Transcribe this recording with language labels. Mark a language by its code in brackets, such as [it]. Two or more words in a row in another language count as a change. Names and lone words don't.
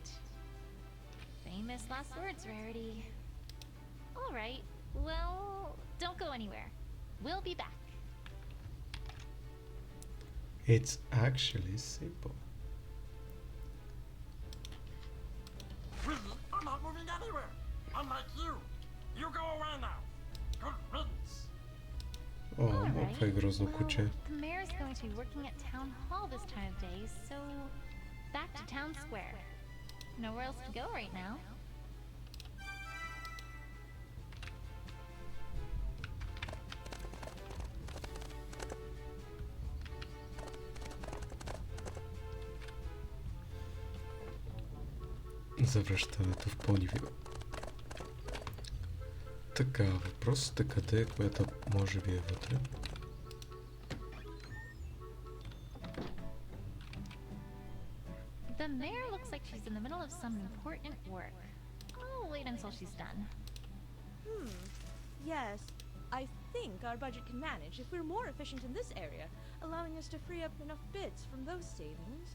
[en] Famous last words, Rarity. Alright, well, don't go anywhere. We'll be back. It's actually simple. Really, I'm not moving anywhere. Unlike you. You go away now. Good riddance. [bg] О, това е грозно куче. [en] The mayor's going to be working at town hall this time of day, so back to town square. Nowhere else to go right now. [bg] Завръщането в Понивил. Така, въпросът е къде, която може би е вътре. [en] The mayor looks like she's in the middle of some important work. I'll wait until she's done. Yes, I think our budget can manage if we're more efficient in this area, allowing us to free up enough bits from those savings.